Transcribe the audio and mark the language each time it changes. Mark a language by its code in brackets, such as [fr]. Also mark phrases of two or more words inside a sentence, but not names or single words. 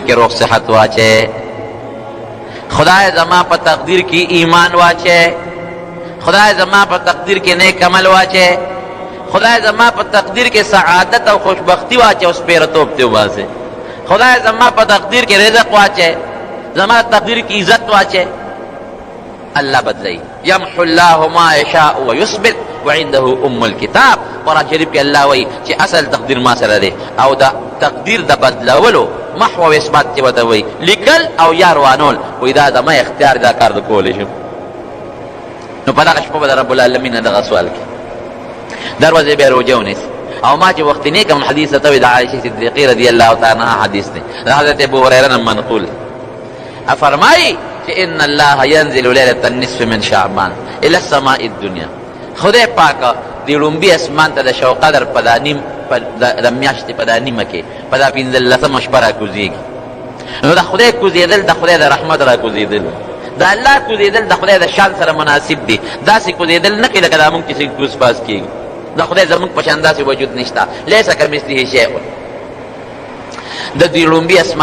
[ps] کې روغ صحت واچې خدای زما په تقدیر کې ایمان واچې خدای زما په تقدیر کې نیک عمل واچې خدای زما په تقدیر کې سعادت او خوشبختی واچې او سپیرتوب ته وباسې خدای زما په تقدیر کې رزق واچې زما تقدیر کې عزت واچې الله بدلی [ar] یمحو الله ما یشاء ویثبت وعنده ام الكتاب. [ps] قرآن شریف کې الله وایي چې اصل تقدیر ما سره دی او د تقدیر د بدلولو محو او اثبات چې ورته وایي لیکل او یا روانول وایي دا زما اختیار دا کار د کولی شم. نو په دغه شپه به د رب العالمین نه دغه سوال کوي دروازې به یې روژه ونیسي او ما چې وختي نه کوم حدیث ته وایي د عایشې صدیقې [ar] رضی الله تعالی عنها [ps] حدیث دی د حضرت ابو هریره نه منقول فرمایي چې [ar] ان الله ينزل ليله النصف من شعبان الى السماء الدنيا [ps] خدای پاک د لومبي اسمان ته د شو قدر په د میاشتې په دا نیمه کې په دا پنځلسمه شپه راکوزېږي. نو د خدای کوزېدل د خدای د رحمت راکوزېدل د الله کوزېدل د خدای د شان سره مناسب دي داسې کوزېدل نه کوي لکه دا مونږ چې څنګه کوز پاس کېږي د خدای زمونږ په شان داسې وجود نشته [ar] لیس کمثله شیء [ps] د دې لومبي اسمان